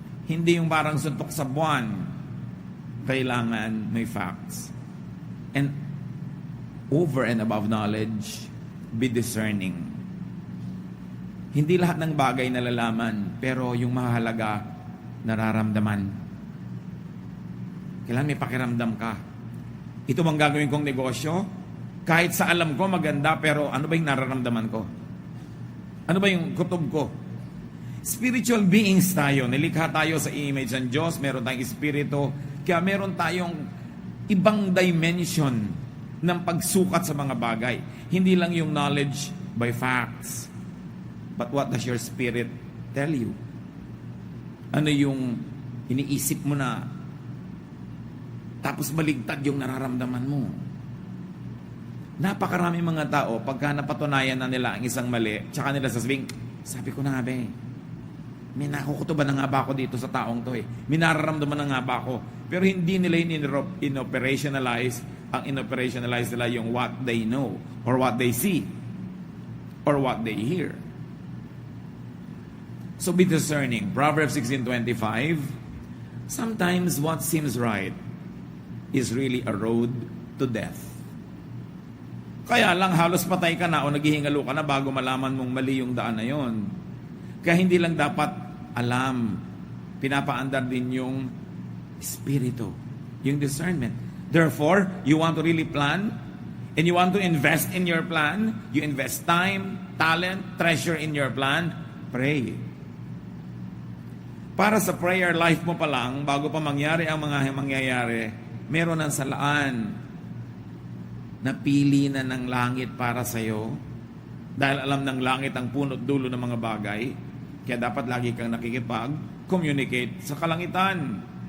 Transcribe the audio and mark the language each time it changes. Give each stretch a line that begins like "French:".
Filipino: Hindi yung parang suntok sa buwan. Kailangan may facts.
English: And over and above knowledge, be discerning.
Filipino: Hindi lahat ng bagay nalalaman, pero yung mahalaga, nararamdaman. Kailangan may pakiramdam ka. Ito bang gagawin kong negosyo? Kahit sa alam ko maganda, pero ano ba yung nararamdaman ko? Ano ba yung kutob ko?
English: Spiritual beings
Filipino: tayo. Nilikha tayo sa image ng Diyos. Meron tayong espiritu. Kaya meron tayong ibang dimension ng pagsukat sa mga bagay. Hindi lang yung
English: knowledge by facts. But what does your spirit tell you?
Filipino: Ano yung iniisip mo na tapos baligtad yung nararamdaman mo? Napakarami mga tao, pagka napatunayan na nila ang isang mali, tsaka nila sasabihin, sabi ko na nga ba may nakukutuban na nga ba ako dito sa taong to may nararamdaman na nga ba ako? Pero hindi nila in-operationalize. Ang in-operationalize nila yung
English: what they know, or what they see, or what they hear. So be discerning. Proverbs 16:25, sometimes what seems right is really a road to death.
Filipino: Kaya lang halos patay ka na o naghihingalo ka na bago malaman mong mali yung daan na yon. Kaya hindi lang dapat alam, pinapaandar din yung espiritu, yung discernment.
English: Therefore, you want to really plan and you want to invest in your plan, you invest time, talent, treasure in your plan, pray.
Filipino: Para sa prayer life mo pa lang, bago pa mangyari ang mga mangyayari, meron ng salaan. Napili na ng langit para sa'yo. Dahil alam ng langit ang punot dulo ng mga bagay. Kaya dapat lagi kang nakikipag-communicate sa kalangitan.